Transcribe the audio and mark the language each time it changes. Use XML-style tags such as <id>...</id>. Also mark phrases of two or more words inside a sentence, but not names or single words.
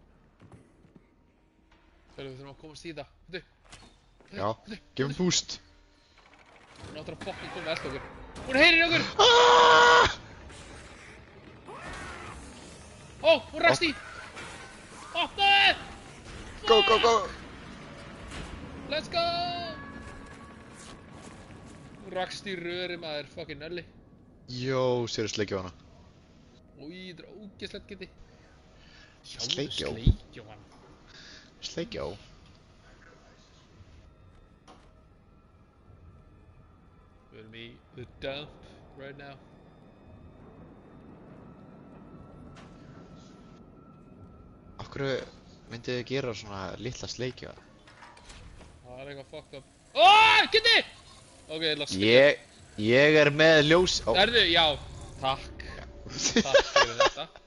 <is>Þegar við þurfum að komast í það. Veitu? Já, gefum boost. Hún áttur að fucking koma eftir okkur. Hún heyrir í okkur! Ah! Ó! Hún rakst í! Opnaði!</is> <en>Go, go, go! Let's go!</en> <is>Hún rakst í röri maður, fucking nölli. Jó, sér að sleikja á hana. Új, þetta er ógeðslegt geti. Sleikjó? Sleikjó hann. Sleikja á? Við erum í</is> <en>the dump right now.</en> <is>Af hverju myndið þið gera svona litla sleikja? Það er eitthvað</is> <en>fucked up.</en> <is>Óóóó, geti! Ok, ég ætla að skilja. Ég er með ljós... Ó. Erðu, já, takk. Takk fyrir þetta.</is>